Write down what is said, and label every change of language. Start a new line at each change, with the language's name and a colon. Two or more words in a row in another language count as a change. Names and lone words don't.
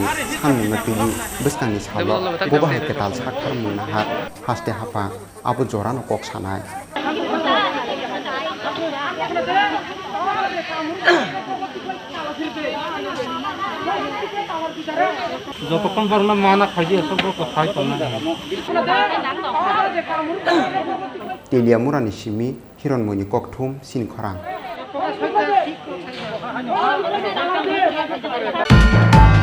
Kok Borok: सानमुंना तैयै बोसकांनि साल गबाहाय केटाल साखार मुंना हार हास्ते हापा आबो जरानो कक सानाय
Bangla: যতক্ষণ পারলাম মানা খাই দিয়ে সব খাই তো না।
Kok Borok: टेलियामुरानि सिमी हिरनमयनि ककथुम सिनखरां